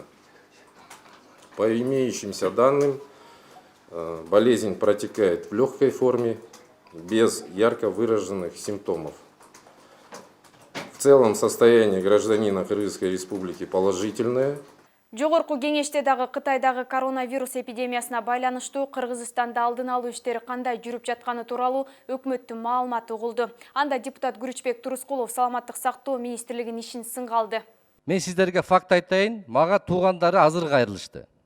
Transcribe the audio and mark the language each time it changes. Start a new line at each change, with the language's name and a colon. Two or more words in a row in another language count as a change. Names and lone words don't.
Russian: По имеющимся данным, болезнь протекает в легкой форме, без ярко выраженных симптомов. В целом состояние гражданина Кыргызской республики положительное.
Kyrgyz: Жогорку кеңеште дагы Кытайдагы коронавирус эпидемиясына байланыштуу Кыргызстанда алдын алуу иштери кандай жүрүп жатканы тууралуу өкмөттүн маалыматы угулду. Анда депутат Күрүчбек Турускулов саламаттык сактоо министрлигинин ишин сынга алды. Мен сиздерге факт айтайын, мага туугандары азыр кайрылышты.